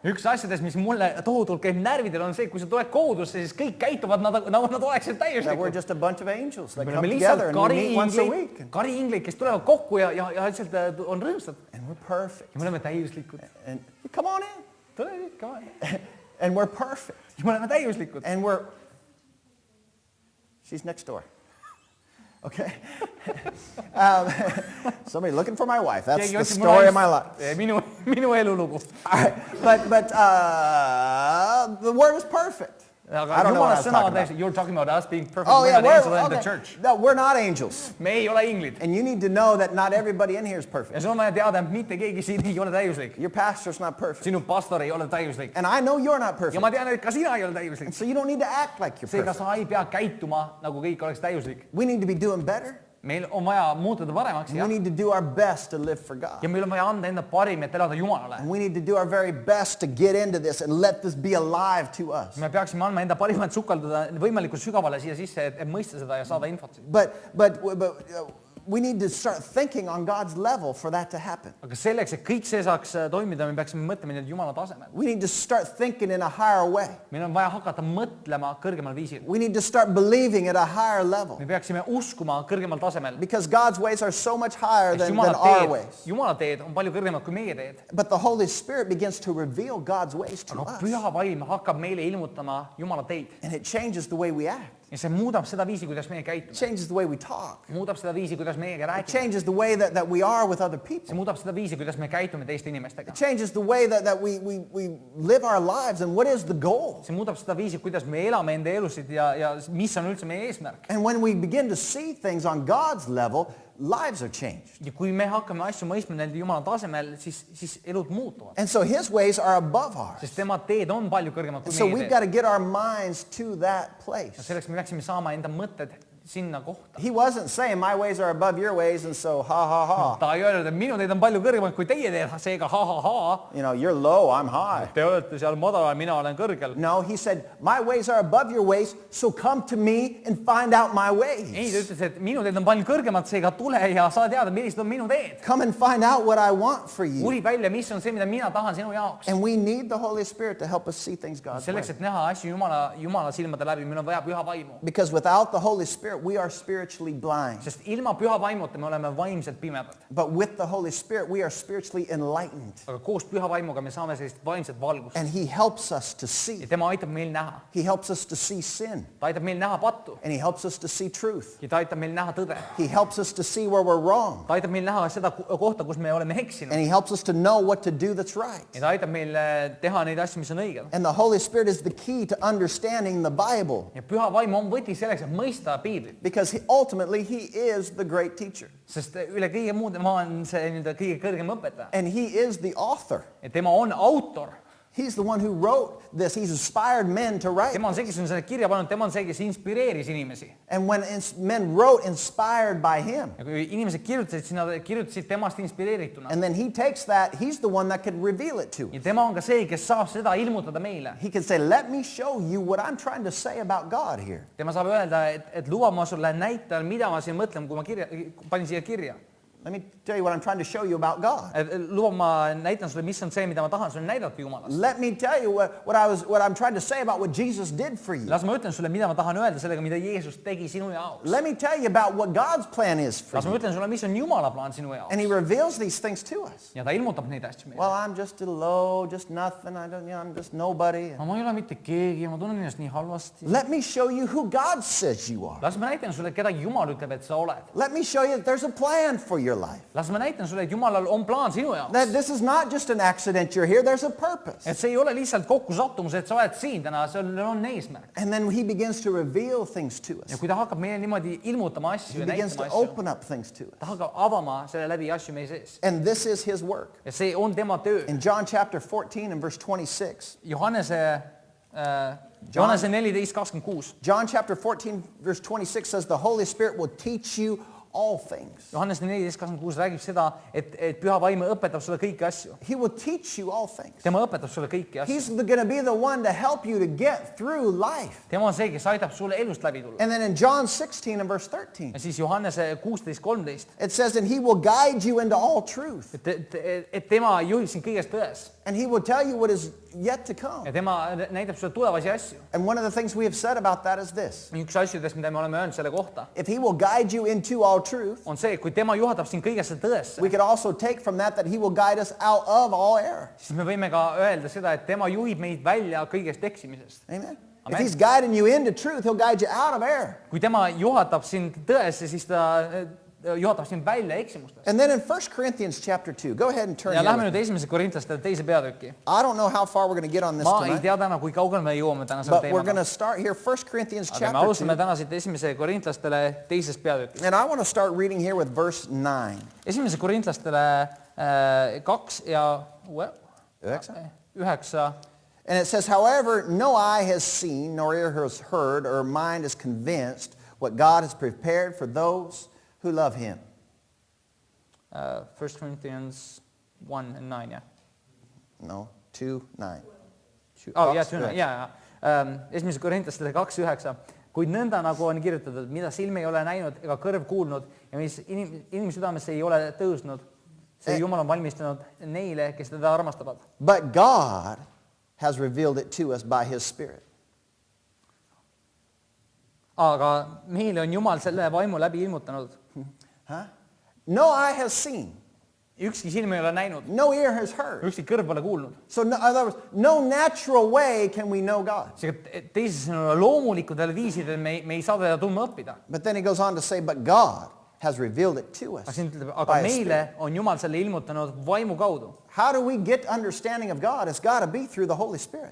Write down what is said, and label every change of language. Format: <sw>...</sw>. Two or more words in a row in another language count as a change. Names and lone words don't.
<et>Üks asjadest, mis mulle tohutult käib närvidel, on see, kui sa tuled kogudusse, siis kõik käituvad nagu nad oleksid</et> <en>That we're</en> <et>täiuslikud.</et> <en>just a bunch of angels that</en> <et>Me</et> <en>come</en> <et>oleme</et> <en>together</en> <et>lihtsalt</et> <en>and we meet once a week.</en> <et>kariinglid, kes tulevad kokku ja lihtsalt on rõõmsad.</et> <en>And we're perfect.</en> <et>Ja me oleme täiuslikud.</et> <en>And come on in.</en> <et>Tule nüüd,</et> <en>come on. And we're perfect.</en> <et>siis me oleme täiuslikud.</et> <en>And she's next door. Okay. Somebody looking for my wife. That's the story of my life.</en> <et>Minu elulugu.</et> <en>All right. But the word was perfect.</en> <et>Aga Jumala sõna on täiesti,</et> <en>you're talking about us being perfect. Oh, yeah, we're not angels in the church. No, we're not angels.</en> <et>Me ei ole inglid.</et> <en>And you need to know that not everybody in here is</en> <et>Ja</et> <en>perfect.</en> <et>sul on vaja teada, et mitte keegi siin ei ole täiuslik.</et> <en>Your pastor's not perfect.</en> <et>Sinu pastor ei ole täiuslik.</et> <en>And I know you're not</en> <et>Ja</et> <en>perfect.</en> <et>ma tean, et ka sina ei ole täiuslik.</et> <en>So you don't need to act like you're</en> <et>Seega</et> <en>perfect.</en> <et>sa ei pea käituma, nagu kõik oleks täiuslik.</et> <en>We need to be doing better.</en> <et>Meil on vaja muutuda paremaks,</et> <en>We</en> <et>jah.</et> <en>need to do our best to live for God.</en> <et>Ja meil on vaja anda enda parim, et elada Jumalale.</et> <en>And we need to do our very best to get into this and let this be alive to us.</en> <et>Me peaksime andma enda parimat sukelduda võimalikult sügavale siia sisse, et mõista seda ja saada infot.</et> <en>But we need to start thinking on God's level for that to happen.</en> <et>Aga selleks, et kõik see saaks toimida, me peaksime mõtlema nüüd Jumala tasemel.</et> <en>We need to start thinking in a higher way.</en> <et>Meil on vaja hakata mõtlema kõrgemal viisil.</et> <en>We need to start believing at a higher level.</en> <et>Me peaksime uskuma kõrgemal tasemel.</et> <en>Because God's ways are so much higher than</en> <et>Jumala</et> <en>our ways.</en> <et>teed on palju kõrgemad kui meie teed.</et> <en>But the Holy Spirit begins to reveal God's ways to</en> <et>Aga</et> <en>us.</en> <et>püha vaim hakkab meile ilmutama Jumala teid.</et> <en>And it changes the way we act.</en> <et>Ja see muudab seda viisi, kuidas meie</et> <en>It</en> <et>käitume.</et> <en>changes the way we talk.</en> <et>Muudab seda viisi, kuidas meiega</et> <en>It</en> <et>räägime.</et> <en>changes the way that we are with other</en> <et>See</et> <en>people.</en> <et>muudab seda viisi, kuidas me käitume teiste inimestega.</et> <en>It changes the way that we live our lives and what is the goal.</en> <et>See muudab seda viisi, kuidas me elame enda elusid ja mis on üldse meie eesmärk.</et> <en>And when we begin to see things on God's level, lives are changed.</en> <et>Ja kui me hakkame asju mõistma nende Jumala tasemel, siis elud muutuvad.</et> <en>And so his ways are above ours.</en> <et>Sest tema teed on palju kõrgemad kui</et> <en>So</en> <et>meie</et> <en>we've</en> <et>teed.</et> <en>got to get our minds to that</en> <et>Ja</et> <en>place.</en> <et>selleks me peaksime saama enda mõtted sinna kohta.</et> <en>He wasn't saying my ways are above your ways and so ha ha ha.</en> <et>Ta ei öelnud, et minu teed on palju kõrgemad kui teie teed, seega ha.</et> <en>You know, you're low, I'm high.</en> <et>Te olete seal madalal, mina olen kõrgel.</et> <en>No, he said, my ways are above your ways, so come to me and find out my ways.</en> <et>Ei, ta ütles, et minu teed on palju kõrgemad, seega tule ja saa teada, millised on minu teed.</et> <en>Come and find out what I want for you.</en> <et>Uri välja, mis on see, mida mina tahan sinu jaoks.</et> <en>And we need the Holy Spirit to help us see things God's way.</en> <et>Selleks, et näha asju Jumala silmade läbi, meil on vaja püha vaimu.</et> <en>Because without the Holy Spirit, we are spiritually blind.</en> <et>Sest ilma püha vaimuta me oleme vaimselt pimedad.</et> <en>But with the Holy Spirit, we are spiritually enlightened.</en> <et>Aga koos püha vaimuga me saame sellist vaimset valgust.</et> <en>And he helps us to</en> <et>Ja</et> <en>see.</en> <et>tema aitab meil näha.</et> <en>He helps us to see sin.</en> <et>Ta aitab meil näha pattu.</et> <en>And he helps us to see truth.</en> <et>Ja ta aitab meil näha tõde.</et> <en>He helps us to see where we're wrong.</en> <et>Ta aitab meil näha seda kohta, kus me oleme eksinud.</et> <en>And he helps us to know what to do that's right.</en> <et>Ja ta aitab meil teha neid asju, mis on õiged.</et> <en>And the Holy Spirit is the key to understanding the Bible.</en> <et>Ja püha vaim on võti selleks, et mõista piiblit.</et> <en>Because ultimately he is the great teacher.</en> <et>Sest üle kõige muud tema on see nii-öelda kõige kõrgem õpetaja.</et> <en>And he is the author.</en> <et>Ja tema on autor.</et> <en>He's the one who wrote this. He's inspired men to write.</en> <et>Tema on see, kes on selle kirja pannud, tema on see, kes inspireeris inimesi.</et> <en>And when men wrote inspired by him,</en> <et>Ja kui inimesed kirjutasid, siis nad kirjutasid temast inspireerituna.</et> <en>and then he takes that, he's the one that could reveal it to</en> <et>Ja</et> <en>us.</en> <et>tema on ka see, kes saab seda ilmutada meile.</et> <en>He can say, let me show you what I'm trying to say about God here.</en> <et>Tema saab öelda, et luba ma sulle näitan, mida ma siin mõtlen, kui ma panin siia kirja.</et> <en>Let me tell you what I'm trying to show you about God.</en> <et>Luba ma näitan sulle, mis on see, mida ma tahan sulle näidata Jumalast.</et> <en>Let me tell you what I'm trying to say about what Jesus did for you.</en> <et>Las ma ütlen sulle, mida ma tahan öelda sellega, mida Jeesus tegi sinu jaoks.</et> <en>Let me tell you about what God's plan is for</en> <et>Las ma</et> <en>you.</en> <et>ütlen sulle, mis on Jumala plaan sinu jaoks.</et> <en>And he reveals these things to us.</en> <et>Ja ta ilmutab neid asju meile.</et> <en>Well, I'm just a low, just nothing. I'm just nobody.</en> <et>Ma ei ole mitte keegi ja ma tunnen ennast nii halvasti.</et> <en>Let me show you who God says you are.</en> <et>Las ma näitan sulle, keda Jumal ütleb, et sa oled.</et> <en>Let me show you that there's a plan for your life.</en> <et>Las ma näitan sulle, et Jumalal on plaan sinu jaoks.</et> <en>That this is not just an accident you're here. There's a purpose.</en> <et>Et see ei ole lihtsalt kokkusattumus, et sa oled siin täna, sellel on eesmärk.</et> <en>And then he begins to reveal things to</en> <et>Ja</et> <en>us.</en> <et>kui ta hakkab meile niimoodi ilmutama asju</et> <en>He</en> <et>ja</et> <en>begins to</en> <et>näitama asju,</et> <en>open up things to us.</en> <et>ta hakkab avama selle läbi asju meie sees.</et> <en>And this is his work.</en> <et>Ja see on tema töö.</et> <en>In John chapter 14 and verse 26,</en> <et>Johannese 14:26.</et> <en>John chapter 14 verse 26 says the Holy Spirit will teach you all things.</en> <et>Johannese 14:26 räägib seda, et püha vaim õpetab sulle kõiki asju.</et> <en>He will teach you all things.</en> <et>Tema õpetab sulle kõiki asju.</et> <en>He's going to be the one to help you to get through life.</en> <et>Tema on see, kes aitab sulle elust läbi tulla.</et> <en>And then in John 16 and verse 13,</en> <et>Ja siis Johannese 16:13,</et> <en>it says, and he will guide you into all truth.</en> <et>et tema juhib sind kõigest tões.</et> <en>And he will tell you what is yet to come.</en> <et>ja tema näitab sulle tulevasi asju.</et> <en>And one of the things we have said about that is this.</en> <et>Üks asjadest, mida me oleme öelnud selle kohta,</et> <en>If he will guide you into all truth,</en> <et>on see, et kui tema juhatab sind kõigesse tõesse,</et> <en>we could also take from that he will guide us out of all error.</en> <et>siis me võime ka öelda seda, et tema juhib meid välja kõigest eksimisest.</et> <en>Amen. If</en> <et>Amen.</et> <en>he's guiding you into truth, he'll guide you out of error.</en> <et>Kui tema juhatab sind tõesse, siis ta juhatab sind välja eksimustest.</et> <en>And then in 1 Corinthians chapter 2, go ahead and turn</en> <et>Ja</et> <en>here</en> <et>lähme</et> <en>with</en> <et>nüüd esimese korintlaste teise peatüki.</et> <en>I don't know how far we're going to get on this</en> <et>Ma ei</et> <en>tonight,</en> <et>tea täna, kui kaugele me jõuame tänasel</et> <en>but we're going</en> <et>teemaga.</et> <en>to start here, 1 Corinthians</en> <et>Aga me</et> <en>chapter</en> <et>alustame</et> <en>2.</en> <et>täna siit esimese korintlastele teises peatükis.</et> <en>And I want to start reading here with verse 9.</en> <et>Esimese korintlastele 2 ja 9.</et> <en>And it says, however, no eye has seen, nor ear has heard, or mind is convinced what God has prepared for those who love him. 1 Corinthians 1 and 9,</en> <et>jah.</et> <en>No, 2, 9.</en> <et>Oh, jah, Kaks, tühine, jaa. Esimese korintlastele 2:9. Kuid nõnda nagu on kirjutatud, mida silm ei ole näinud ega kõrv kuulnud ja mis inimsüdamesse ei ole tõusnud, see Jumal on valmistanud neile, kes teda armastavad.</et> <en>But God has revealed it to us by his Spirit.</en> <et>Aga meile on Jumal selle vaimu läbi ilmutanud.</et> <en>Huh? No eye has seen,</en> <et>Ükski silm ei ole näinud,</et> <en>no ear has heard.</en> <et>ükski kõrv pole kuulnud.</et> <en>So in other words, no natural way can we know God.</en> <et>Seega teisisõnu loomulikudel viisidel me ei saa teda tundma õppida.</et> <en>But then he goes on to say, but God has revealed it to us</en> <et>Aga siin ütleb,</et> <en>by</en> <et>aga</et> <en>his</en> <et>meile</et> <en>Spirit.</en> <et>on Jumal selle ilmutanud vaimu kaudu.</et> <en>How do we get understanding of God? It's got to be through the Holy Spirit.</en>